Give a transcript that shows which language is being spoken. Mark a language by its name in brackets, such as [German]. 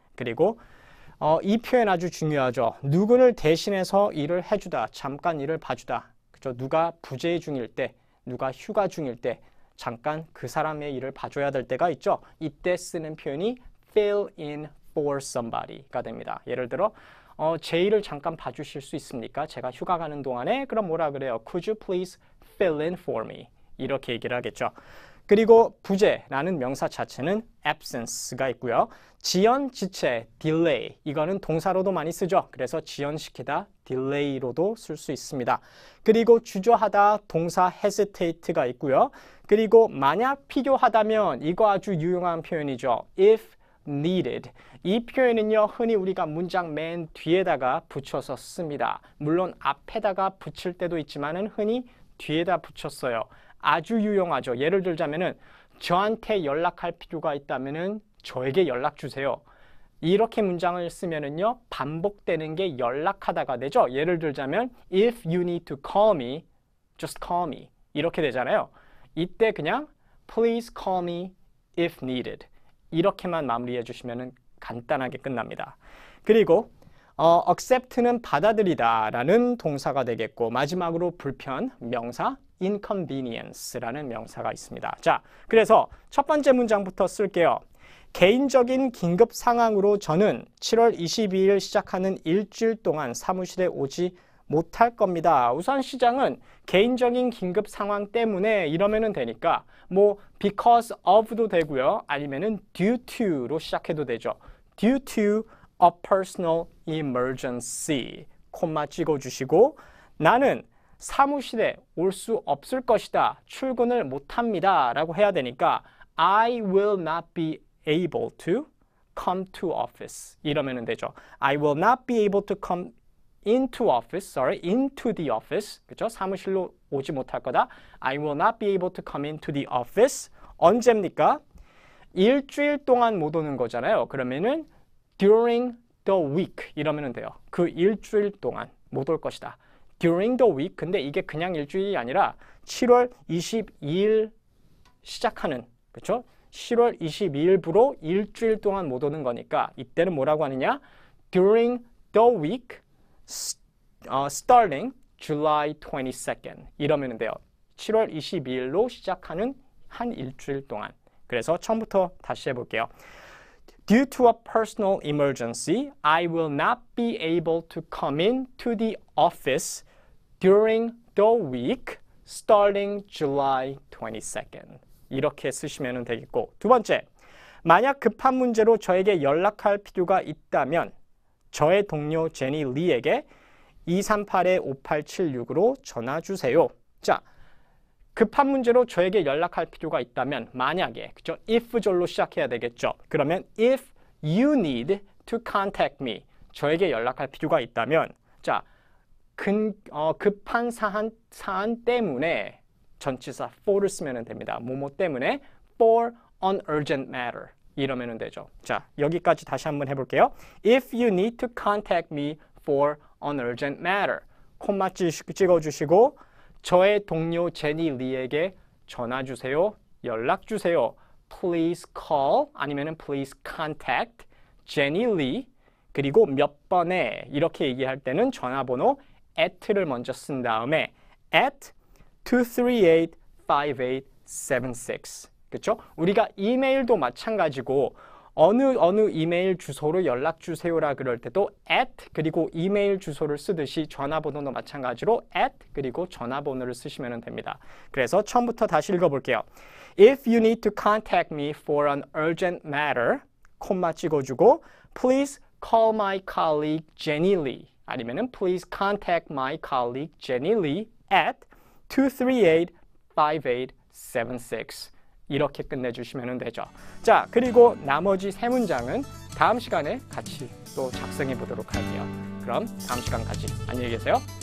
[Korean] 그리고 이 표현 아주 중요하죠. 누구를 대신해서 일을 해주다, 잠깐 일을 봐주다. 그죠? 누가 부재 중일 때, 누가 휴가 중일 때 잠깐 그 사람의 일을 봐줘야 될 때가 있죠. 이때 쓰는 표현이 [English] fill in for somebody [Korean] 가 됩니다. 예를 들어 제 일을 잠깐 봐주실 수 있습니까? 제가 휴가 가는 동안에 그럼 뭐라 그래요? [English] Could you please fill in for me? [Korean] 이렇게 얘기를 하겠죠. 그리고 부재라는 명사 자체는 absence가 있고요. 지연, 지체, delay 이거는 동사로도 많이 쓰죠. 그래서 지연시키다, delay로도 쓸 수 있습니다. 그리고 주저하다 동사 hesitate가 있고요. 그리고 만약 필요하다면 이거 아주 유용한 표현이죠. [English] if needed. [Korean] 이 표현은요, 흔히 우리가 문장 맨 뒤에다가 붙여서 씁니다. 물론 앞에다가 붙일 때도 있지만은 흔히 뒤에다 붙였어요. 아주 유용하죠. 예를 들자면은 저한테 연락할 필요가 있다면은 저에게 연락 주세요. 이렇게 문장을 쓰면은요, 반복되는 게 연락하다가 되죠. 예를 들자면 [English] if you need to call me, just call me. [Korean] 이렇게 되잖아요. 이때 그냥 [English] please call me if needed. [Korean] 이렇게만 마무리해 주시면은 간단하게 끝납니다. 그리고 accept는 받아들이다 라는 동사가 되겠고 마지막으로 불편, 명사 inconvenience라는 명사가 있습니다. 자, 그래서 첫 번째 문장부터 쓸게요. 개인적인 긴급 상황으로 저는 7월 22일 시작하는 일주일 동안 사무실에 오지 못할 겁니다. 우선 시작은 개인적인 긴급 상황 때문에 이러면 되니까 뭐 [English] because of [Korean] 도 되고요. 아니면은 due to로 시작해도 되죠. [English] due to a personal emergency [Korean] 콤마 찍어주시고 나는 사무실에 올 수 없을 것이다. 출근을 못합니다. 라고 해야 되니까 [English] I will not be able to come to office [Korean] 이러면 되죠. [English] I will not be able to come into the office. [Korean] 그죠? 사무실로 오지 못할 거다. [English] I will not be able to come into the office. [Korean] 언제입니까? 일주일 동안 못 오는 거잖아요. 그러면은 [English] during the week [Korean] 이러면 돼요. 그 일주일 동안 못 올 것이다. [English] during the week. [Korean] 근데 이게 그냥 일주일이 아니라 7월 22일 시작하는, 그렇죠? 7월 22일부로 일주일 동안 못 오는 거니까 이때는 뭐라고 하느냐? [English] during the week starting July 22nd [Korean] 이러면 돼요. 7월 22일로 시작하는 한 일주일 동안 그래서 처음부터 다시 해볼게요. [English] Due to a personal emergency, I will not be able to come in to the office during the week starting July 22nd. [Korean] 이렇게 쓰시면 되겠고, 두 번째, 만약 급한 문제로 저에게 연락할 필요가 있다면 저의 동료 제니 리에게 238-5876으로 전화 주세요. 자, 급한 문제로 저에게 연락할 필요가 있다면 만약에, 그죠? if 절로 시작해야 되겠죠. 그러면 [English] if you need to contact me, [Korean] 저에게 연락할 필요가 있다면, 자, 급한 사안 때문에 전치사 for를 쓰면 됩니다. 뭐뭐 때문에 [English] for an urgent matter [Korean] 이러면 되죠. 자, 여기까지 다시 한번 해볼게요. [English] If you need to contact me for an urgent matter, [Korean] 콤마 찍어주시고 저의 동료 제니 리에게 전화 주세요. 연락 주세요. [English] Please call [Korean] 아니면은 [English] please contact 제니 리. [Korean] 그리고 몇 번에 이렇게 얘기할 때는 전화번호 at를 먼저 쓴 다음에 at 238-5876. 그렇죠? 우리가 이메일도 마찬가지고 어느 이메일 주소로 연락 주세요라 그럴 때도 at 그리고 이메일 주소를 쓰듯이 전화번호도 마찬가지로 at 그리고 전화번호를 쓰시면 됩니다. 그래서 처음부터 다시 읽어볼게요. [English] If you need to contact me for an urgent matter, [Korean] 콤마 찍어주고 [English] please call my colleague Jenny Lee [Korean] 아니면은 [English] please contact my colleague Jenny Lee at 238-5876 [Korean] 이렇게 끝내주시면 되죠. 자, 그리고 나머지 세 문장은 다음 시간에 같이 또 작성해 보도록 할게요. 그럼 다음 시간까지 안녕히 계세요.